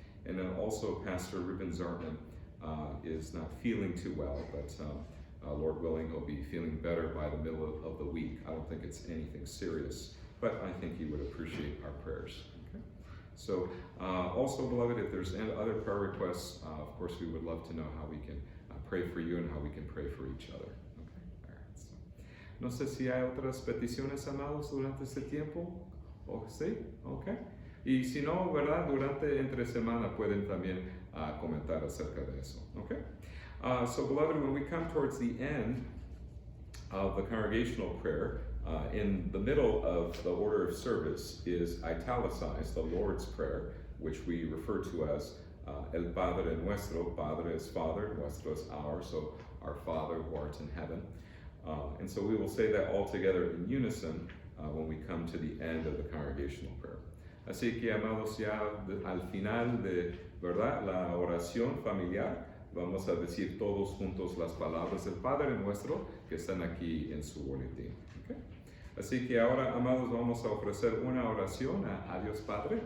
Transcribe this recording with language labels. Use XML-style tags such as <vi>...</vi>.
<en>And then also Pastor Ruben Zartman is not feeling too well, but Lord willing, he'll be feeling better by the middle of the week. I don't think it's anything serious, but I think he would appreciate our prayers. Okay? So also, beloved, if there's any other prayer requests, of course, we would love to know how we can pray for you and how we can pray for each other.</en> <es>No sé si hay otras peticiones, amados, durante este tiempo. ¿O sí? Ok. Y si no, ¿verdad? Durante entre semana pueden también comentar acerca de eso. Ok.</es> <en>So, beloved, when we come towards the end of the congregational prayer, in the middle of the order of service is italicized the Lord's Prayer, which we refer to as El Padre Nuestro. Padre is Father, Nuestro is our, so our Father who art in heaven. And so we will say that all together in unison when we come to the end of the congregational prayer.</en> <es>Así que, amados, ya al final de, ¿verdad?, la oración familiar, vamos a decir todos juntos las palabras del Padre Nuestro que están aquí en su boletín. ¿Okay? Así que ahora, amados, vamos a ofrecer una oración a Dios Padre.</es>